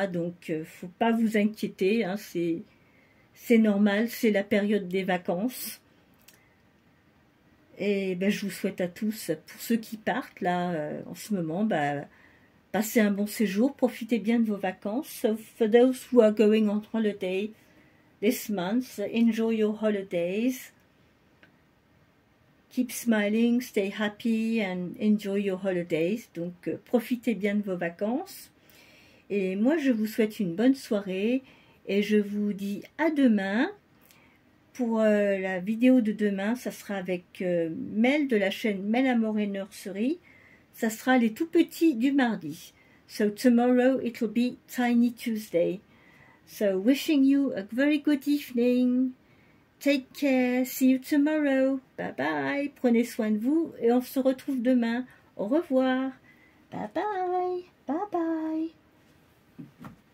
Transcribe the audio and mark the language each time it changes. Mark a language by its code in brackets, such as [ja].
[fr] Donc faut pas vous inquiéter, hein, c'est normal, c'est la période des vacances. Et ben, je vous souhaite à tous, pour ceux qui partent là en ce moment, ben, passez un bon séjour, profitez bien de vos vacances. [en] So for those who are going on holiday this month, enjoy your holidays. Keep smiling, stay happy and enjoy your holidays. [fr] Donc, profitez bien de vos vacances. Et moi, je vous souhaite une bonne soirée et je vous dis à demain. Pour la vidéo de demain, ça sera avec Mel de la chaîne Mel Amour et Nursery. Ça sera les tout petits du mardi. [en] So tomorrow it will be Tiny Tuesday. So wishing you a very good evening. Take care. See you tomorrow. Bye bye. [fr] Prenez soin de vous et on se retrouve demain. Au revoir. [en] Bye bye. Bye bye.